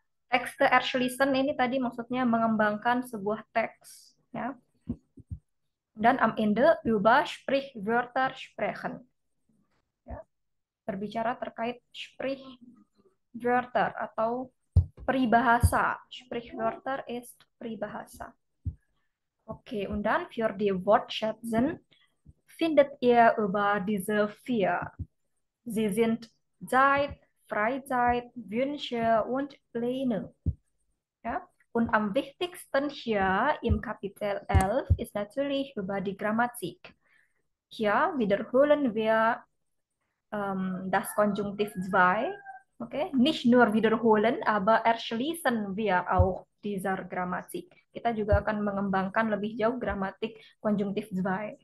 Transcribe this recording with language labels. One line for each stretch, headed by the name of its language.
German: Texte erschließen
Indonesian: ini tadi maksudnya mengembangkan sebuah teks, ya.
German: Dan am Ende über Sprichwörter sprechen, ya.
Indonesian: Berbicara terkait Sprichwörter atau peribahasa.
German: Sprichwörter ist Peribahasa. Okay, und dann für die Wortschätzen findet ihr über diese vier. Sie sind Zeit, Freizeit, Wünsche und Pläne. Ja? Und am wichtigsten hier im Kapitel 11 ist natürlich über die Grammatik. Hier wiederholen wir das Konjunktiv 2. Okay? Nicht nur wiederholen, aber erschließen wir auch dieser Grammatik.
Indonesian: Kita juga akan mengembangkan lebih jauh gramatik konjunktif 2.